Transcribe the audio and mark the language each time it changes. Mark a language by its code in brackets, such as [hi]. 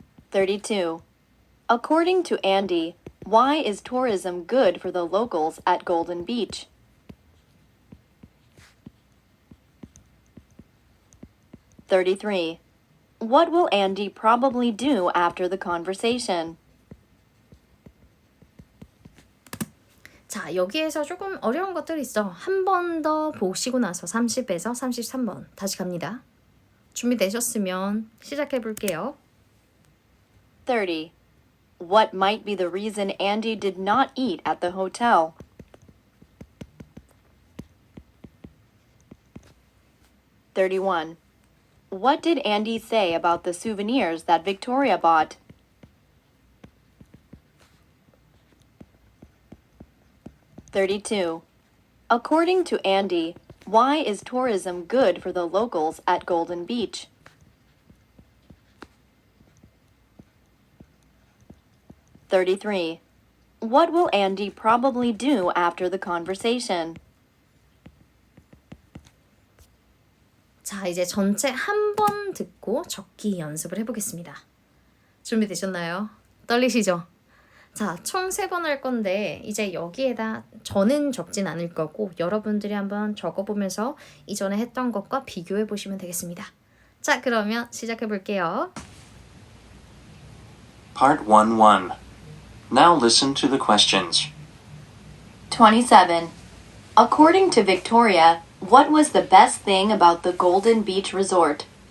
[en] 32. According to Andy, why is tourism good for the locals at Golden Beach? 33. What will Andy probably do after the conversation? [ko] 자, 여기에서 조금 어려운 것들이 있어. 한 번 더 보시고 나서 30에서 33번 다시 갑니다. 준비되셨으면 시작해 볼게요. [en] 30. What might be the reason Andy did not eat at the hotel? (31) What did Andy say about the souvenirs that Victoria bought? (32) According to Andy, why is tourism good for the locals at Golden Beach? (33) What will Andy probably do after the conversation? [ko] 자, 이제 전체 한 번 듣고 적기 연습을 해보겠습니다. 준비되셨나요? 떨리시죠? 자, 총 3번 할 건데 이제 여기에다 저는 적진 않을 거고 여러분들이 한번 적어보면서 이전에 했던 것과 비교해 보시면 되겠습니다. 자, 그러면 시작해 볼게요. [en] Part 1-1. Now listen to the questions. 27. According to Victoria, what was the best thing about the Golden Beach Resort?